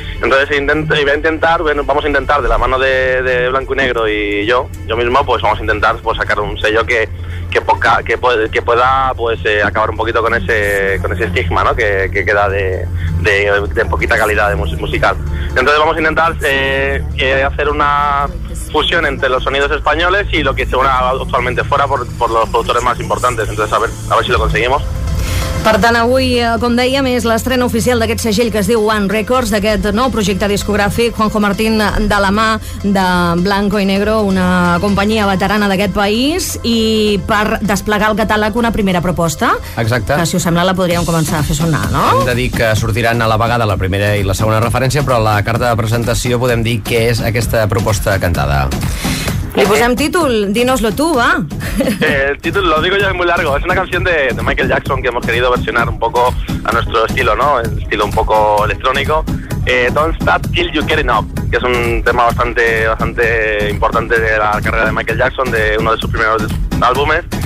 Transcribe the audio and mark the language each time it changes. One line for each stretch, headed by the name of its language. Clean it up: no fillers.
Spanish: Entonces vamos a intentar de la mano de Blanco y Negro y yo mismo, pues vamos a intentar pues sacar un sello que pueda pues acabar un poquito con ese estigma, ¿no? que queda de poquita calidad de musical. Entonces vamos a intentar hacer una fusión entre los sonidos españoles y lo que se suena actualmente fuera por los productores más importantes. Entonces a ver si lo conseguimos.
Catalan: Per tant, avui, com dèiem, és l'estrena oficial d'aquest segell que es diu One Records, d'aquest nou projecte discogràfic, Juanjo Martín de la mà de Blanco y Negro, una companyia veterana d'aquest país, i per desplegar el catàleg una primera proposta. Exacte. Que, si us sembla, la podríem començar a fer sonar, no? Hem de dir que sortiran a la vegada la primera i la segona referència, però la carta de presentació podem dir què és aquesta proposta cantada. Li posem títol,
Spanish: dinoslo tú,
Catalan: va.
Spanish: El título lo digo yo, es muy largo. Es una canción de Michael Jackson que hemos querido versionar un poco a nuestro estilo, ¿no? El estilo un poco electrónico. Don't Stop Till You Get Enough, que es un tema bastante, bastante importante de la carrera de Michael Jackson, de uno de sus primeros álbumes.